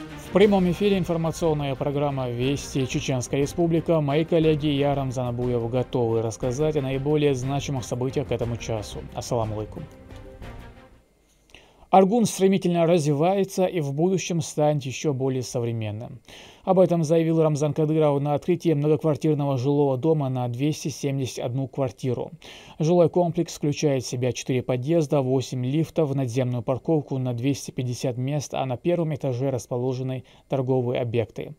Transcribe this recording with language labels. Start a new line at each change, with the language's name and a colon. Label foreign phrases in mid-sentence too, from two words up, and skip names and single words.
Russian: В прямом эфире информационная программа «Вести Чеченская Республика». Мои коллеги и я, Рамзан Абуев, готовы рассказать о наиболее значимых событиях к этому часу.
Arabic: السلام عليكم.
Russian: Аргун стремительно развивается и в будущем станет еще более современным. Об этом заявил Рамзан Кадыров на открытии многоквартирного жилого дома на 271 квартиру. Жилой комплекс включает в себя 4 подъезда, 8 лифтов, надземную парковку на 250 мест, а на первом этаже расположены торговые объекты.